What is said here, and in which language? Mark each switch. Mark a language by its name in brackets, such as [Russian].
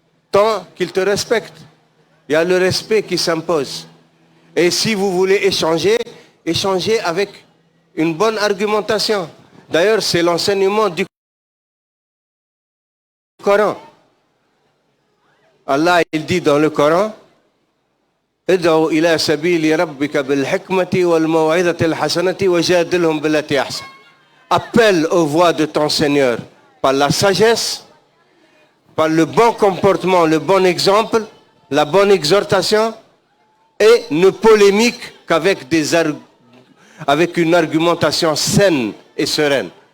[French] Tant qu'il te respecte. Il y a le respect qui s'impose. Et si vous voulez échanger, échangez avec une bonne argumentation. D'ailleurs, c'est l'enseignement du Coran. Allah, il dit dans le Coran, [Arabic] ادعوا إلى سبيل ربك بالحكمة والموعظة الحسنة وجادلهم بالتي أحسن. [French] Appelle aux voix de ton Seigneur par la sagesse, par le bon comportement, le bon exemple, la bonne exhortation, et ne polémique qu'avec avec une argumentation saine et sereine.